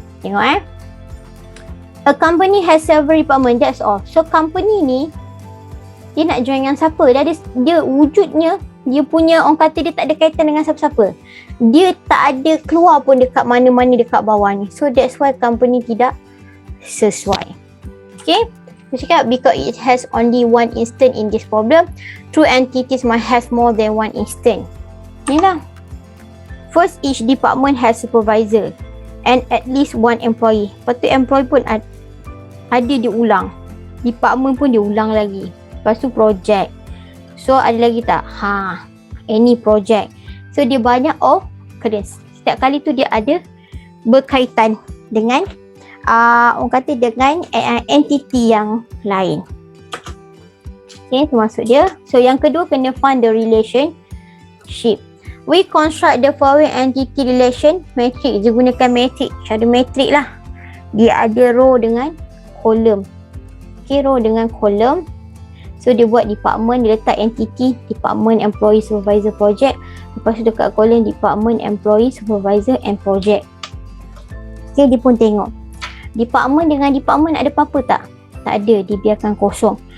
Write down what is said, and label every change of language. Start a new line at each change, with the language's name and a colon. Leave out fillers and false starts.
English: Tengok A company has several department, that's all.
Malay: So, company ni, dia nak join dengan siapa? Dia wujudnya, dia punya, orang kata dia tak ada kaitan dengan siapa-siapa. Dia tak ada keluar pun dekat mana-mana dekat bawah ni. So, that's why company tidak sesuai. Okay?
English: Cakap because it has only one instant in this problem, true entities must have more than one instant. Ni lah. First, each department has supervisor and at least one employee.
Malay: Lepas tu employee pun ada dia ulang. Department pun dia ulang lagi. Lepas tu project. So ada lagi tak?
English: Any project.
Malay: So dia banyak occurrence. Setiap kali tu dia ada berkaitan dengan orang kata dengan entity yang lain. Okay, termasuk dia. So yang kedua kena find the relationship.
English: We construct the following entity relation matrix.
Malay: Dia gunakan matrix. Cara matrix lah. Dia ada row dengan column. Okay, row dengan column. So dia buat department, dia letak entity, department, employee, supervisor, project. Lepas tu dekat column department, employee, supervisor and project. Okay, dia pun tengok. Department dengan department ada apa-apa tak? Tak ada, dibiarkan kosong.